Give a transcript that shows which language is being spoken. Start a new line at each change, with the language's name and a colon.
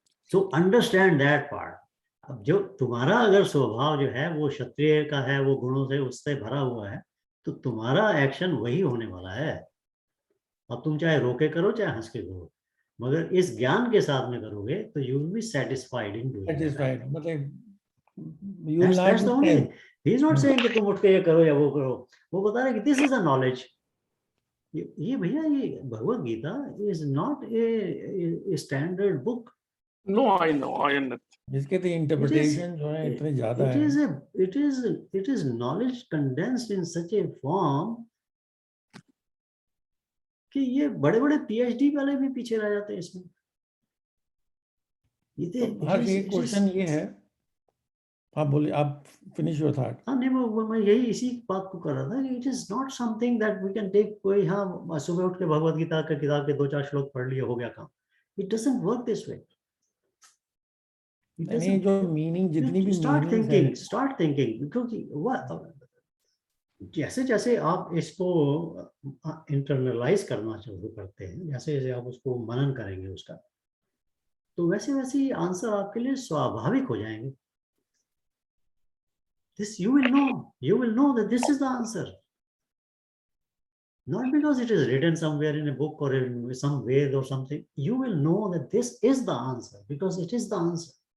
English: So understand that part.
Hindi: अब जो तुम्हारा अगर स्वभाव जो है वो क्षत्रिय का है, वो गुणों से उससे भरा हुआ है, तो तुम्हारा एक्शन वही होने वाला है। अब तुम चाहे रोके करो चाहे हंस के करो, मगर इस ज्ञान के साथ में करोगे तो
English: you will be satisfied in doing Satisfied,
Hindi: मतलब
English: you will that's not the be only sad. he is not saying
Hindi: कि तुम उठ के ये करो या वो करो। वो बता रहे कि
English: This is a knowledge.
Hindi: ये भैया, ये
English: Bhagavad Gita is not a standard book. No, I know, I understand.
Hindi: इसके तो इंटरप्रिटेशन जो है इतने ज्यादा है।
English: It is knowledge condensed in such a form
Hindi: कि ये बड़े-बड़े PhD वाले भी पीछे रह जाते हैं इसमें। हर एक क्वेश्चन ये है, आप बोलिए, आप
English: Finish your thought.
Hindi: हाँ नहीं, वो मैं यही इसी बात को कर रहा था कि
English: it is not something that we can take,
Hindi: कोई हाँ सुबह उठ के भगवत गीता के किताब के 2-4 श्लोक पढ़ लिए हो गया काम।
English: It doesn't work this way.
Hindi: नहीं, जो मीनिंग, जितनी भी मीनिंग्स है,
English: start thinking,
Hindi: क्योंकि जैसे जैसे आप इसको इंटरनलाइज करना शुरू करते हैं, जैसे जैसे आप उसको मनन करेंगे उसका, तो वैसे वैसे आंसर आपके लिए स्वाभाविक हो जाएंगे।
English: This you will know that this is the answer. Not because it is written somewhere in a book or in some Ved or something. You will know that this is the answer because it is the answer.